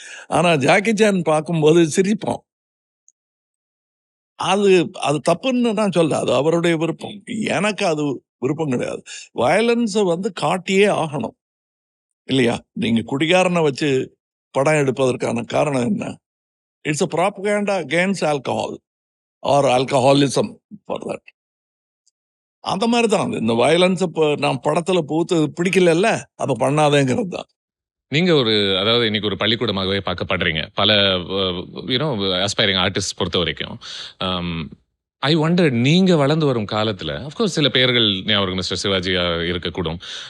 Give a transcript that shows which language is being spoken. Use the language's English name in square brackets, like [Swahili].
[Tamil] ஆனா Jackie Chan பார்க்கும்போது சிரிப்போம். அது அது தப்புன்னு நான் சொல்ல, அது அவருடைய விருப்பம். எனக்கு அது விருப்பம் கிடையாது. வயலன்ஸை வந்து காட்டியே ஆகணும் இல்லையா? நீங்க குடிகாரனை வச்சு படம் எடுப்பதற்கான காரணம் என்ன? [English] It's a propaganda against alcohol or alcoholism for that. [Tamil] அந்த மாதிரி தான் இந்த வயலன்ஸ். இப்போ நான் படத்துல பூத்து பிடிக்கல, அப்ப பண்ணாதேங்கிறது தான். நீங்க அதாவது இன்னைக்கு ஒரு பள்ளிக்கூடமாகவே பார்க்கப்படுறீங்க பல [English] you know aspiring artist [Tamil] பொறுத்த வரைக்கும். [English] I wonder, [Tamil] நீங்க வளர்ந்து வரும் காலத்துல [English] of course [Tamil] சில பெயர்கள் ஞாபகம் மிஸ்டர் சிவாஜியா இருக்கக்கூடும்.